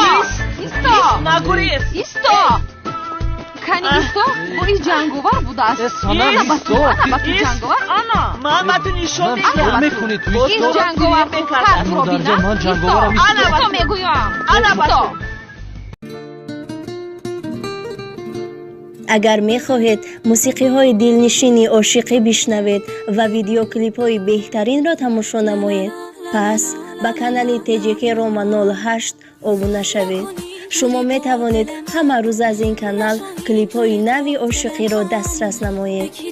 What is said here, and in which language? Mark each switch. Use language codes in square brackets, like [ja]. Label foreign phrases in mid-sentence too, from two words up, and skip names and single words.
[tg] нагурез. исто. кани исто, бо ин ҷанговар будааст. ана ба ту ҷанговар. ман ба ту нишон медиҳам. ин ҷанговар худкардро бинам. исто мегӯям. ана ба ту. [fa] اگر می خواهید موسیقی های دلنشینی عاشقی بشنوید و ویدیوکلیپ های بهترین را تماشا نمایید، پس به کانال TJK Roma 08 ابونه شوید. شما می توانید همه روز از این کانال کلیپ های نوی عاشقی را دسترس نمایید.